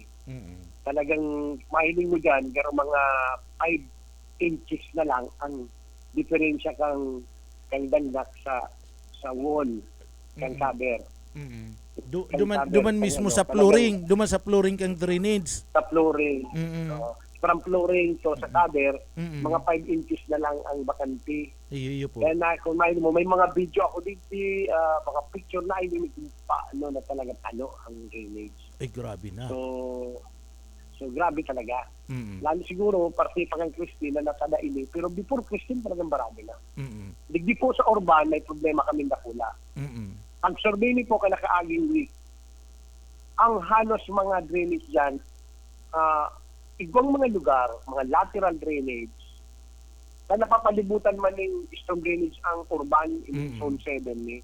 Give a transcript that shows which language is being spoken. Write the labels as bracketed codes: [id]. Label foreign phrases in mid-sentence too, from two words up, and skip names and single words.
[bik] Talagang mahiling mo dyan, pero mga 5 inches na lang ang diferensya kang dandak sa wall, kang cover. Duman mismo sa flooring, duman sa flooring kang drainage. Sa flooring. [en] From flooring to [bik] sa cover, mga 5 inches na lang ang bakanti. Iyo po. [tl] Kaya kung may mga video ako dito, mga picture na hindi paano na talaga ang drainage. Ay, grabe na. So grabe talaga. [bik] Lalo siguro, parte pa kang Christine na natada ini, pero before Christine talagang marami na. Digdi po sa urban, may problema kami nakula. Ang survey ni po nakaaging week, ang halos mga drainage dyan, ibang mga lugar, mga [en] lateral drainage, [bik] na napapalibutan man ng [en] storm drainage [bik] ang urban in Zone 7 ni.